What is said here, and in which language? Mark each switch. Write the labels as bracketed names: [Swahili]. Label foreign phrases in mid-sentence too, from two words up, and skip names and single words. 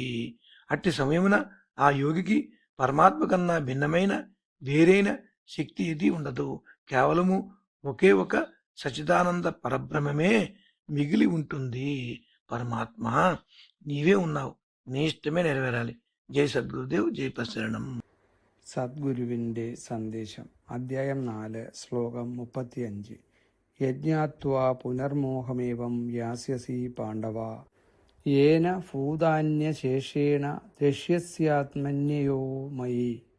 [Telugu] అట్టి సమయమున ఆ యోగికి పరమాత్మ కన్నా భిన్నమైన వేరైన శక్తి ఏది ఉండదు, కేవలము ఒకే ఒక సచిదానంద పరబ్రహ్మమే మిగిలి ఉంటుంది. పరమాత్మ నీవే ఉన్నావు, నీ ఇష్టమే నెరవేరాలి. జై సద్గురుదేవ్, జై ప్రసరణం. [Malayalam] സദ്ഗുരുവിൻ്റെ സന്ദേശം അധ്യായം 4 ശ്ലോകം 35 [Sanskrit] यज्ज्ञात्वा पुनर्मोहमेवं यास्यसि पाण्डव येन भूतान्यशेषेण द्रक्ष्यस्यात्मन्यथो मयि.